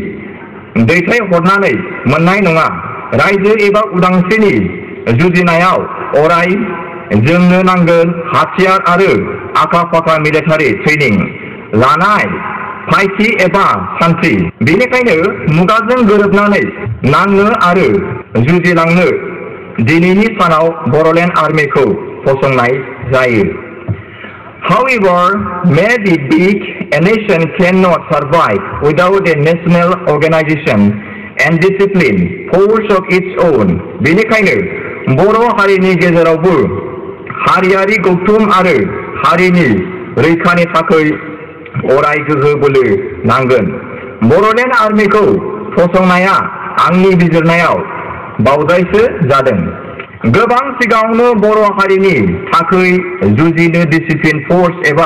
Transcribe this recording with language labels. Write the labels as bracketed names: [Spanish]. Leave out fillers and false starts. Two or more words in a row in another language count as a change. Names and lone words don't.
[Bodo] दैथायहरनानै मोननाय नङा रायजो एबा उदांस्रिनि जुजिनायाव अराय जोंनो नांगोन हाथियार आरो आखा-फाखा मिलिटारि ट्रेनिं लानाय फायखि एबा सान्थ्रि बेनिखायनो मुगाजों गोरोबनानै नांनो आरो जुजिलांनो दिनैनि सानाव बर'लेण्ड आर्मिखौ फसंनाय जायो [English] However, may be big, a nation cannot survive without a national organization and discipline, force of its own. [Bodo] बेनिखायनो बर' हारिनि गेजेरावबो हारियारि गौथुम आरो हारिनि रैखानि थाखाय अराय गोहो बोलो नांगोन बर'लेण्ड आर्मिखौ फसंनाया आंनि बिजिरनायाव बावजायसो जादों गोबां सिगाङावनो बर' हारिनि थाखाय जुजिनो [English] discipline force [Bodo] एबा